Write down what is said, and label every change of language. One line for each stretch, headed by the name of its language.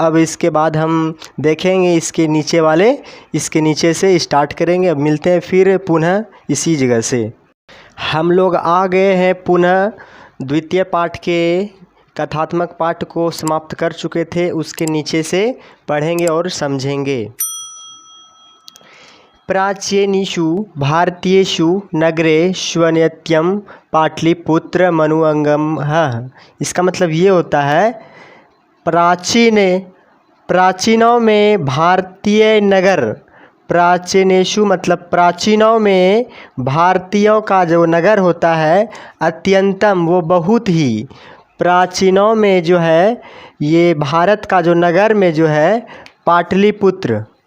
Hindi: अब इसके बाद हम देखेंगे इसके नीचे वाले, इसके नीचे से स्टार्ट करेंगे। अब मिलते हैं फिर पुनः इसी जगह से। हम लोग आ गए हैं पुनः द्वितीय पाठ के कथात्मक पाठ को समाप्त कर चुके थे, उसके नीचे से पढ़ेंगे और समझेंगे।
Sanskrit: प्राचीनेषु भारतीयेषु नगरेषु नित्यं पाटलिपुत्र मनुअंगमः।
Hindi: इसका मतलब ये होता है प्राचीनों में भारतीय नगर, प्राचीनेषु मतलब प्राचीनों में भारतीयों का जो नगर होता है, अत्यंतम वो बहुत ही, प्राचीनों में जो है ये भारत का जो नगर में जो है पाटलिपुत्र,